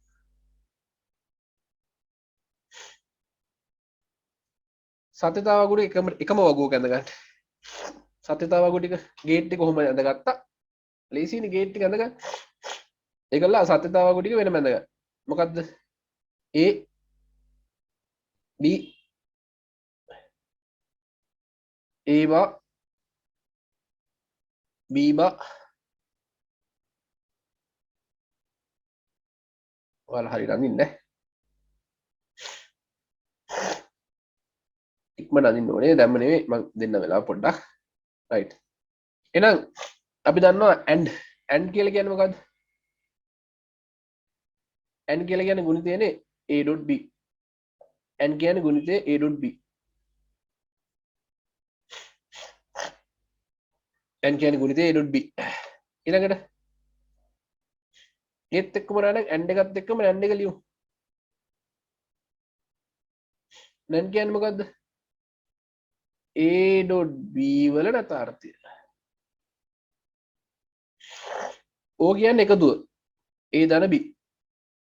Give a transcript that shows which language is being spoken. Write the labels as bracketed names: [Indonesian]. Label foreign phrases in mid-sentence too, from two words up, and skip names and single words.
[Sinhala] සත්‍යතාව වගුඩ එකම වගුවක ඇඳ ගන්න. සත්‍යතාව වගුව ටික ගේට් ටික කොහොමද ඇඳගත්තා? ලේසියිනේ ගේට් ටික ඇඳ ගන්න. ඒකලා සත්‍යතාව වගුව ටික වෙනම ඇඳ ගන්න. මොකද්ද? a b a බා b බා ඔයාලා හරියට අඳින්න ඈ. ඉක්මනට අදින්න ඕනේ. දැම්ම නෙවෙයි මම දෙන්න වෙලාව පොඩ්ඩක්. right. එහෙනම් අපි දන්නවා and කියලා කියන්නේ මොකද්ද? and කියලා කියන්නේ ගුණිතයනේ a.b. and කියන්නේ ගුණිතය a.b. and කියන්නේ ගුණිතය a.b. ඊළඟට ඒත් එක්කම නෑ and එකත් එක්කම and එක ලියමු. and කියන්නේ මොකද්ද? a.b වල නැතාර්ථය. O කියන්නේ එකතුව a ධන b.